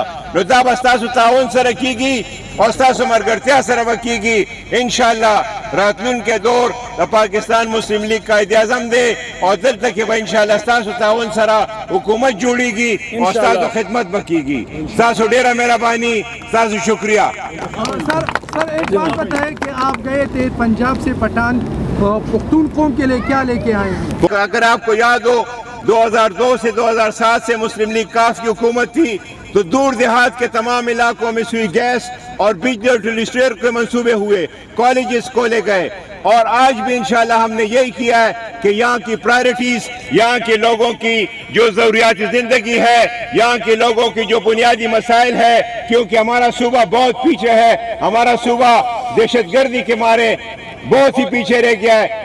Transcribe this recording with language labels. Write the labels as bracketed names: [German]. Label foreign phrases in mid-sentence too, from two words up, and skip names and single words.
[Pashto] نو دا به ستاسو تعاون سره کیږي او ستاسو ملګرتیا سره به کیږي. انشاءالله راتلونکی دور د پاکستان مسلم لیگ قائد اعظم دی او دلته کې به انشاءالله ستاسو تعاون سره حکومت جوړیږي او ستاسو خدمت به کیږي. ستاسو ډیره مهرباني ستاسو شکریہ. [Urdu] سر ایک بات بتائیں کہ آپ گئے تھے پنجاب سے پٹھان پختون قوم کے لیے کیا لے کے آئے ہیں؟ اگر آپ کو یاد ہو 2002 سے 2007 سے مسلم لیگ کاف کی حکومت تھی تو دور دیہات کے تمام علاقوں میں سوئی گیس اور بجلی اور ٹیلیسٹیر کے منصوبے ہوئے، کالجز کھولے گئے، اور آج بھی انشاءاللہ ہم نے یہی کیا ہے کہ یہاں کی پرائرٹیز، یہاں کے لوگوں کی جو ضروریات زندگی ہے، یہاں کے لوگوں کی جو بنیادی مسائل ہے، کیونکہ ہمارا صوبہ بہت پیچھے ہے، ہمارا صوبہ دہشت گردی کے مارے بہت ہی پیچھے رہ گیا ہے۔